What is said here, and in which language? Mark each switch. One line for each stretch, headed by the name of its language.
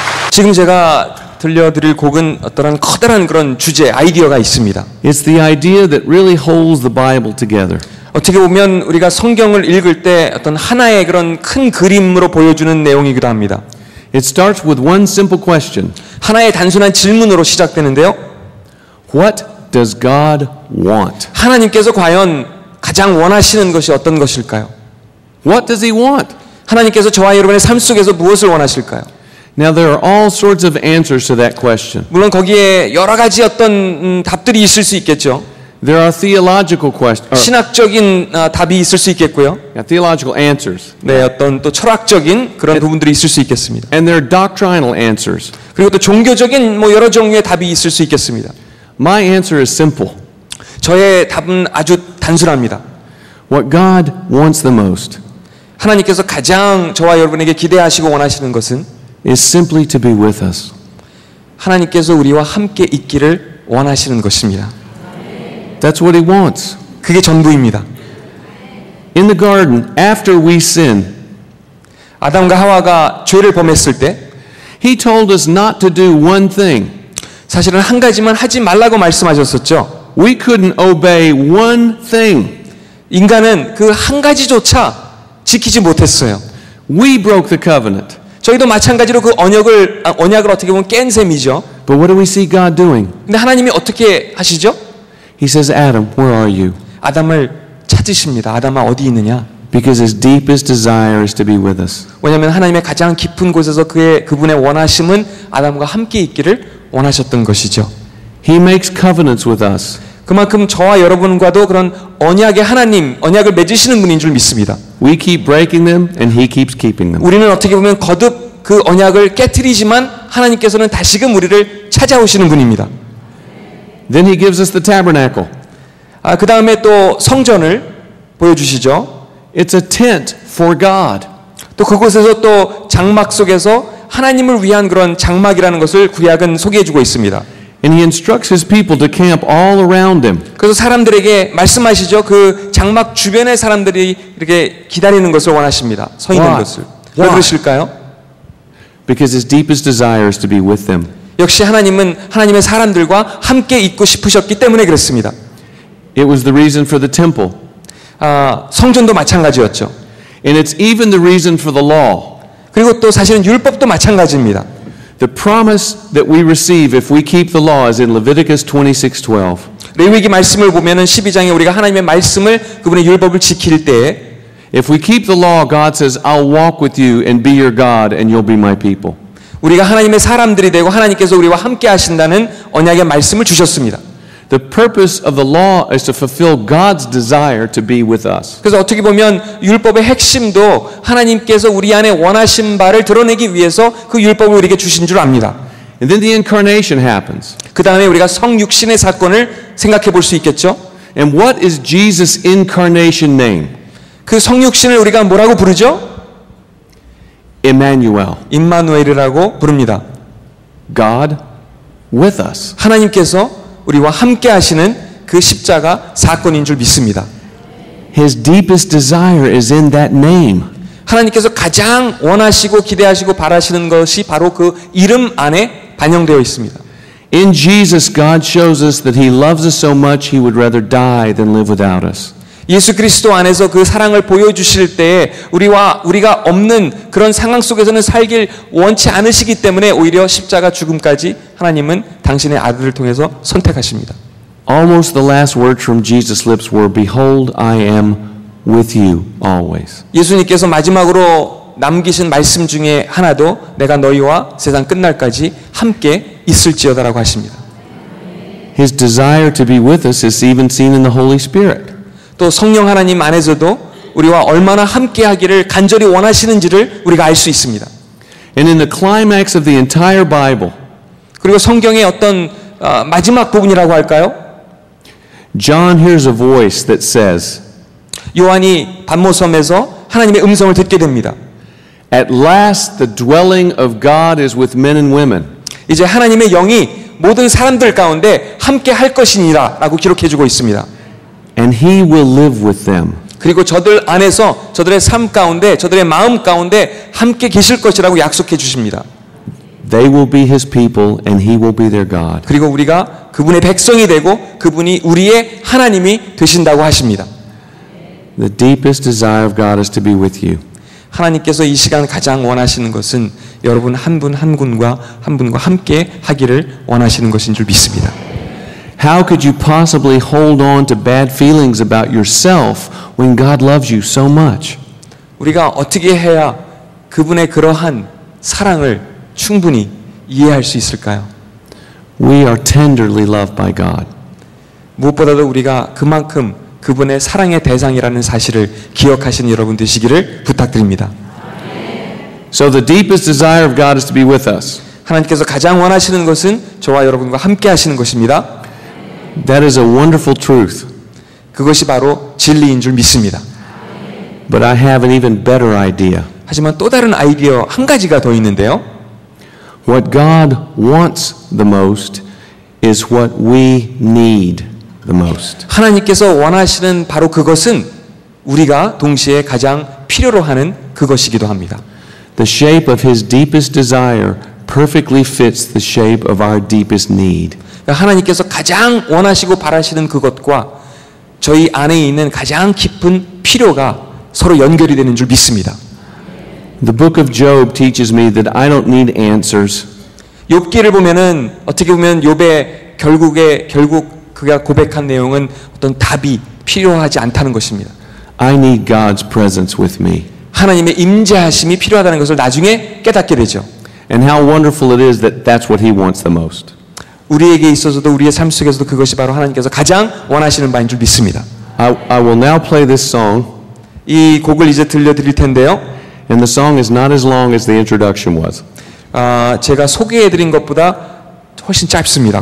Korean: 지금 제가 들려드릴 곡은 어떠한 커다란 그런 주제, 아이디어가 있습니다.
English: It's the idea that really holds the Bible together.
Korean: 어떻게 보면 우리가 성경을 읽을 때 어떤 하나의 그런 큰 그림으로 보여주는 내용이기도 합니다.
English: It starts with one simple question.
Korean: 하나의 단순한 질문으로 시작되는데요.
English: What does God want?
Korean: 하나님께서 과연 가장 원하시는 것이 어떤 것일까요?
English: What does He want?
Korean: 하나님께서 저와 여러분의 삶 속에서 무엇을 원하실까요?
English: Now there are all sorts of answers to that question.
Korean: 물론 거기에 여러 가지 어떤 답들이 있을 수 있겠죠.
English: There are theological questions,
Korean: 신학적인 답이 있을 수 있겠고요.
English: theological answers,
Korean: 네, 어떤 또 철학적인 그런 부분들이 있을 수 있겠습니다.
English: and there are doctrinal answers.
Korean: 그리고 또 종교적인 뭐 여러 종류의 답이 있을 수 있겠습니다.
English: My answer is simple.
Korean: 저의 답은 아주 단순합니다.
English: What God wants the most
Korean: 하나님께서 가장 저와 여러분에게 기대하시고 원하시는 것은
English: is simply to be with us.
Korean: 하나님께서 우리와 함께 있기를 원하시는 것입니다.
English: That's what He wants.
Korean: 그게 전부입니다.
English: In the garden, after we sin,
Korean: 아담과 하와가 죄를 범했을 때
English: He told us not to do one thing.
Korean: 사실은 한 가지만 하지 말라고 말씀하셨었죠.
English: We couldn't obey one thing.
Korean: 인간은 그 한 가지조차 지키지 못했어요.
English: We broke the covenant.
Korean: 저희도 마찬가지로 그 언약을 어떻게 보면 깬 셈이죠.
English: But what do we see God doing?
Korean: 근데 하나님이 어떻게 하시죠?
English: He says, Adam, where are you?
Korean: 아담을 찾으십니다. 아담아 어디 있느냐?
English: Because His deepest desire is to be with us.
Korean: 왜냐하면 하나님의 가장 깊은 곳에서 그분의 원하심은 아담과 함께 있기를 원하셨던 것이죠.
English: He makes covenants with us.
Korean: 그만큼 저와 여러분과도 그런 언약의 하나님, 언약을 맺으시는 분인 줄 믿습니다.
English: We keep breaking them and He keeps keeping them.
Korean: 우리는 어떻게 보면 거듭 그 언약을 깨트리지만 하나님께서는 다시금 우리를 찾아오시는 분입니다.
English: Then He gives us the tabernacle.
Korean: 그 다음에 또 성전을 보여주시죠.
English: It's a tent for God.
Korean: 또 그곳에서 또 장막 속에서 하나님을 위한 그런 장막이라는 것을 구약은 소개해주고 있습니다.
English: And He instructs His people to camp all around Him.
Korean: 그래서 사람들에게 말씀하시죠. 그 장막 주변에 사람들이 이렇게 기다리는 것을 원하십니다. 서 있는
English: Why?
Korean: 것을. 왜
English: Why?
Korean: 그러실까요?
English: Because His deepest desire is to be with them.
Korean: 역시 하나님은 하나님의 사람들과 함께 있고 싶으셨기 때문에 그렇습니다.
English: It was the reason for the temple.
Korean: 성전도 마찬가지였죠.
English: And it's even the reason for the law.
Korean: 그리고 또 사실은 율법도 마찬가지입니다.
English: The promise that we receive if we keep the law is in Leviticus 26:12.
Korean: 레위기 말씀을 보면은 12장에 우리가 하나님의 말씀을 그분의 율법을 지킬 때에
English: If we keep the law, God says, I'll walk with you and be your God and you'll be my people.
Korean: 우리가 하나님의 사람들이 되고 하나님께서 우리와 함께 하신다는 언약의 말씀을 주셨습니다.
English: The purpose of the law is to fulfill God's desire to be with us.
Korean: 그래서 어떻게 보면 율법의 핵심도 하나님께서 우리 안에 원하신 바를 드러내기 위해서 그 율법을 우리에게 주신 줄 압니다.
English: And then the incarnation happens.
Korean: 그 다음에 우리가 성육신의 사건을 생각해 볼 수 있겠죠.
English: And what is Jesus' incarnation name?
Korean: 그 성육신을 우리가 뭐라고 부르죠?
English: Emmanuel.
Korean: 임마누엘이라고 부릅니다.
English: God with us.
Korean: 하나님께서 우리와 함께 하시는 그 십자가 사건인 줄 믿습니다.
English: His deepest desire is in that name.
Korean: 하나님께서 가장 원하시고 기대하시고 바라시는 것이 바로 그 이름 안에 반영되어 있습니다.
English: In Jesus, God shows us that He loves us so much He would rather die than live without us.
Korean: 예수 그리스도 안에서 그 사랑을 보여주실 때에 우리가 없는 그런 상황 속에서는 살길 원치 않으시기 때문에 오히려 십자가 죽음까지 하나님은 당신의 아들을 통해서 선택하십니다.
English: Almost the last words from Jesus' lips were, Behold, I am with you always.
Korean: 예수님께서 마지막으로 남기신 말씀 중에 하나도 내가 너희와 세상 끝날까지 함께 있을지어다라고 하십니다.
English: His desire to be with us is even seen in the Holy Spirit.
Korean: 또 성령 하나님 안에서도 우리와 얼마나 함께하기를 간절히 원하시는지를 우리가 알 수 있습니다.
English: And in the climax of the entire Bible,
Korean: 그리고 성경의 어떤 마지막 부분이라고 할까요?
English: John hears a voice that says,
Korean: 요한이 반모섬에서 하나님의 음성을 듣게 됩니다.
English: At last the dwelling of God is with men and women.
Korean: 이제 하나님의 영이 모든 사람들 가운데 함께 할 것이니라 라고 기록해주고 있습니다.
English: And he will live with them.
Korean: 그리고 저들 안에서 저들의 삶 가운데 저들의 마음 가운데 함께 계실 것이라고 약속해 주십니다.
English: They will be his people and he will be their God.
Korean: 그리고 우리가 그분의 백성이 되고 그분이 우리의 하나님이 되신다고 하십니다.
English: The deepest desire of God is to be with you.
Korean: 하나님께서 이 시간 가장 원하시는 것은 여러분 한 분 한 분과 함께 하기를 원하시는 것인 줄 믿습니다.
English: How could you possibly hold on to bad feelings about yourself when God loves you so much?
Korean: 우리가 어떻게 해야 그분의 그러한 사랑을 충분히 이해할 수 있을까요?
English: We are tenderly loved by God.
Korean: 무엇보다도 우리가 그만큼 그분의 사랑의 대상이라는 사실을 기억하시는 여러분 되시기를 부탁드립니다.
English: So the deepest desire of God is to be with us.
Korean: 하나님께서 가장 원하시는 것은 저와 여러분과 함께 하시는 것입니다.
English: That is a wonderful truth.
Korean: 그것이 바로 진리인 줄 믿습니다.
English: But I have an even better idea.
Korean: 하지만 또 다른 아이디어 한 가지가 더 있는데요.
English: What God wants the most is what we need the most.
Korean: 하나님께서 원하시는 바로 그것은 우리가 동시에 가장 필요로 하는 그것이기도 합니다.
English: The shape of his deepest desire perfectly fits the shape of our deepest need.
Korean: 하나님께서 가장 원하시고 바라시는 그것과 저희 안에 있는 가장 깊은 필요가 서로 연결이 되는 줄 믿습니다.
English: The book of Job teaches me that I don't need answers.
Korean: 욥기를 보면은 어떻게 보면 욥의 결국 그가 고백한 내용은 어떤 답이 필요하지 않다는 것입니다.
English: I need God's presence with me.
Korean: 하나님의 임재하심이 필요하다는 것을 나중에 깨닫게 되죠.
English: And how wonderful it is that that's what he wants the most.
Korean: 우리에게 있어서도 우리의 삶 속에서도 그것이 바로 하나님께서 가장 원하시는 바인 줄 믿습니다.
English: I will now play this song.
Korean: 이 곡을 이제 들려드릴 텐데요.
English: And the song is not as long as the introduction was.
Korean: 제가 소개해드린 것보다 훨씬 짧습니다.